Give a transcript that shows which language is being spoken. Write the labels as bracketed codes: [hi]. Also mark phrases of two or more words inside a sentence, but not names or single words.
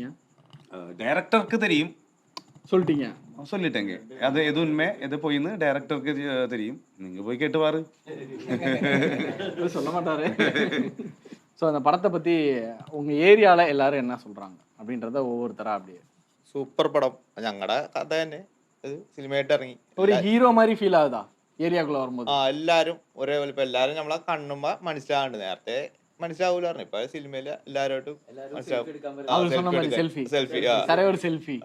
[ta] டைரக்டருக்கு தெரியும் சொல்லிட்டீங்க? சொல்லிட்டேங்க. அது எது உண்மை எது போயின்னு டைரக்டருக்கு தெரியும். நீங்க போய் கேட்டு பாரு. சொல்ல மாட்டாரு. ஸோ அந்த படத்தை பத்தி உங்க ஏரியால எல்லாரும் என்ன சொல்றாங்க அப்படின்றத ஒவ்வொருத்தரா அப்படியே. [ml] സൂപ്പർ പടം, ഞങ്ങളുടെ കഥ തന്നെ സിനിമയായിട്ട് ഇറങ്ങി. ഒരു ഹീറോ மாதிரி ഫീൽ ആവുതാ ഏരിയക്കുള്ള വരുമ്പോൾ? എല്ലാരും ഒരേപോലെ. ഇപ്പൊ എല്ലാരും നമ്മളെ കാണുമ്പോ മനസ്സിലാവുന്നുണ്ട്. നേരത്തെ മനസ്സിലാവൂല പറഞ്ഞു, ഇപ്പൊ സിനിമയില് എല്ലാവരുമായിട്ടും സെൽഫി.